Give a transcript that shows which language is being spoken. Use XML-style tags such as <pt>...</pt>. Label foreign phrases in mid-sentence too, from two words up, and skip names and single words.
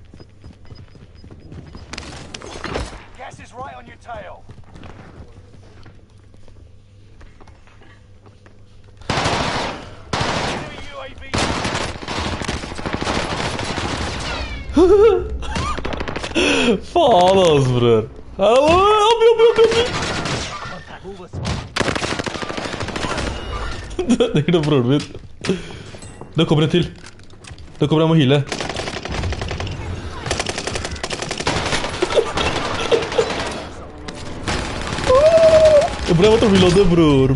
<en>Gas is right on your tail. Enemy UAV.</en> <no>Faen altså, bror.</no> <en>Move us.</en> <no>Det er ikke broren min. Det kommer en til. Det kommer en må heale. Jeg ble måtte reloade, bror.</no>